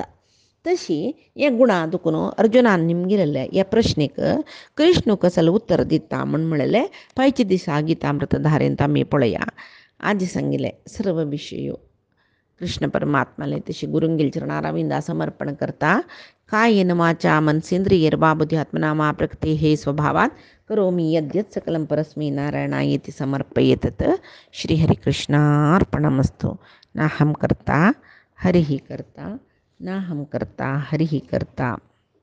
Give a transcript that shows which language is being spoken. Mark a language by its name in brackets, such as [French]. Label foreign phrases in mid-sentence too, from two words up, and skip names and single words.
[Konkani] तशी हे गुणां दुखून अर्जुनान निमगेलेल्या ह्या प्रश्नेक कृष्ण कसलें उत्तर दिता म्हूण म्हळेलें पांयचे दिसा गितामृत धारेंत आमी पळया. आज सांगिल्ले सर्व विशय कृष्ण परमात्माले तशी गुरुंगेल चरणारविंदा समर्पण करता. [Sanskrit] कायेन वाचा मनसेंद्रियैर्वा बुद्ध्यात्मना मा प्रकृते हे स्वभावात् करोमि यद्यत् सकलं परस्मै नारायणायेति समर्पयेतत्. श्रीहरिकृष्णार्पणमस्तु. नाहं कर्ता हरिः कर्ता, नाहं कर्ता हरिः कर्ता.